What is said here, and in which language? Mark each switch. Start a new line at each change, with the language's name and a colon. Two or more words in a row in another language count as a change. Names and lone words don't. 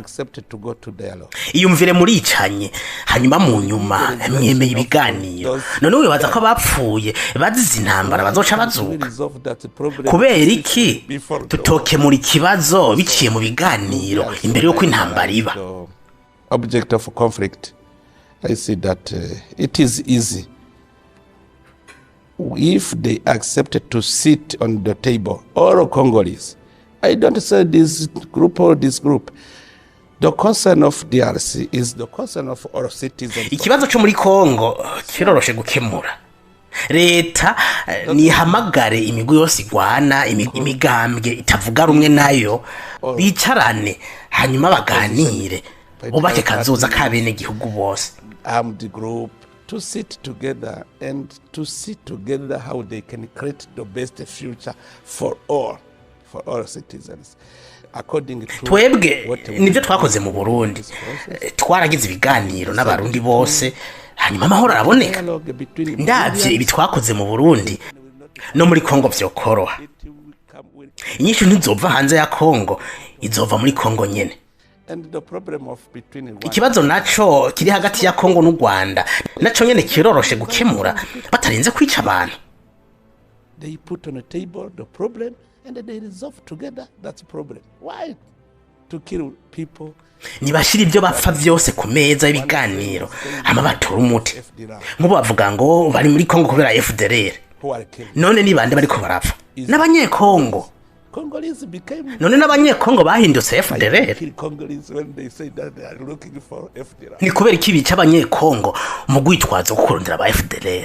Rundi: Iyumvire muri icanye hanyuma mu nyuma mwemeye ibiganiro none wibaza ko bapfuye bazize intambara bazoca bazuka kubera iki tutokemura ikibazo biciye mu biganiro imbere yuko intambara iba?
English: Object of conflict, I see that it is easy if they accepted to sit on the table, all Congolese. I don't say this group or this group. The concern of DRC is the concern of all citizens.
Rundi: Ikibazo cyo muri Kongo kiroroshe gukemura. Leta ni hamagare imigwi yose igwana imigambwe itavuga rumwe nayo bicarane hanyuma baganire ubake kazoza kabene gihugu bose.
English: Armed group to sit together and to see together how they can create the best future for all citizens. According to
Rundi: twebwe nivyo twakoze mu Burundi twaragize ibiganiro n'abarundi bose hanyuma amahoro araboneka. Ndavye ibi twakoze mu Burundi no muri Kongo vyokoroha. Inyishu ntizova hanze ya Kongo izova muri Kongo nyene. Ikibazo naco kiri hagati ya Kongo n'u Rwanda naco nyene kiroroshe gukemura batarenze kwica abantu.
English: They put on a table the problem and they resolve together that problem. Why to kill people?
Rundi: Nibashira ibyo bapfa vyose ku meza y'ibiganiro hama batora umuti. Nkubo bavuga ngo bari muri Kongo kubera FDLR. None ni bande bariko barapfa? N'abanyekongo. None n'abanyekongo bahindutse FDLR. Ni kubera iki bica abanyekongo mu gwitwazo gukurondera aba FDLR.